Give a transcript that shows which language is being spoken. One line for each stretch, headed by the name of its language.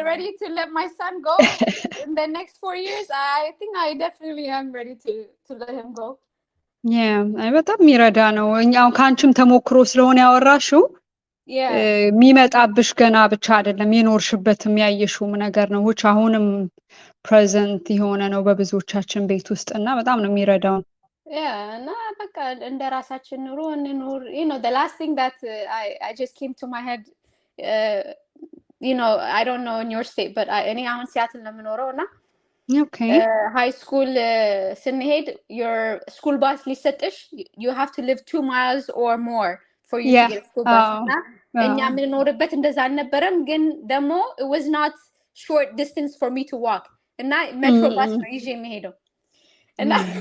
English: ready to let my son go in the next 4 years. I think I definitely am ready to let him go.
Amharic: በጣም የሚረዳ ነው እኛው ካንቺም ተሞክሮ ስለሆነ ያወራሽው የሚመጣብሽ ገና ብቻ አይደለም የኖርሽበትም ያየሽውም ነገር ነው
English: which
Amharic: አሁንም ፕሬዘንት የሆነ ነው በብዙዎቻችን ቤት ውስጥ እና በጣም ነው የሚረዳው እና በቃ እንደራሳችን ኑሮ እንኑር
English: you know the last thing that I just came to my head you know I don't know in your state but
Amharic: እኔ አሁን ሲያትል ነው የምኖረው እና
English: okay high school
Amharic: ስንሄድ
English: your school bus
Amharic: ሊሰጥሽ
English: you have to live 2 miles or more for you to get a school bus
Amharic: እና እኛ የምንኖርበት እንደዛ አልነበረም ግን ደግሞ
English: it was not short distance for me to walk እና metro bus
Amharic: ነው ይዤ የምሄደው እና